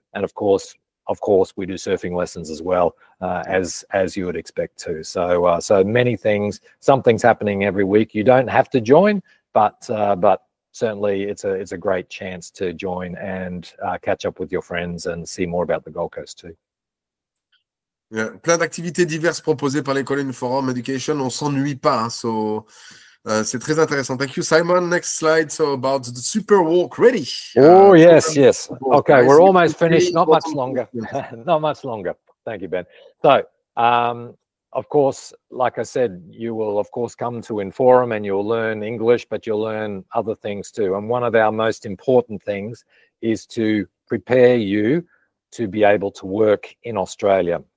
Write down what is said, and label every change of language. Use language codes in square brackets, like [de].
[en] And of course, we do surfing lessons as well, as you would expect to. So, so many things. Something's happening every week. You don't have to join, but certainly it's a great chance to join and catch up with your friends and see more about the Gold Coast too. [fr] Yeah, plein d'activités diverses proposées par l'école Inforum Education. On s'ennuie pas. Hein, so, c'est très intéressant. [en] Thank you, Simon. Next slide. So about the Super Walk Ready. Oh, yes. Okay, we're almost finished. Not much longer. Not much longer. Thank you, Ben. So, of course, like I said, you will, of course, come to Inforum and you'll learn English, but you'll learn other things too. And one of our most important things is to prepare you to be able to work in Australia.